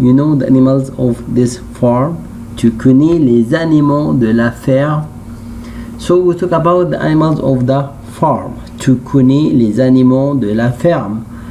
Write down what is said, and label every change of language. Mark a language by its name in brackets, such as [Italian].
[English] You know the animals of this farm. [French] Tu connais les animaux de la ferme. [English] So we talk about the animals of the farm. [French] Tu connais les animaux de la ferme.